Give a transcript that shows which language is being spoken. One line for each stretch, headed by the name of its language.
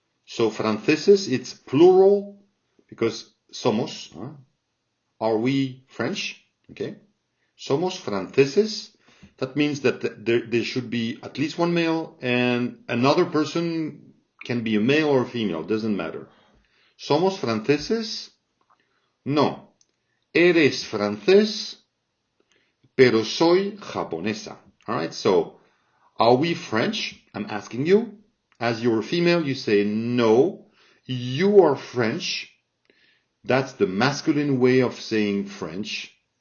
English: So franceses, it's plural because somos. Are we French? Okay.
Spanish: Somos franceses.
English: That means that there should be at least one male and another person can be a male or a female. Doesn't matter.
Spanish: Somos franceses?
English: No.
Spanish: Eres francés, pero soy japonesa.
English: Alright, so are we French? I'm asking you. As you're a female, you say no, you are French. That's the masculine way of saying French.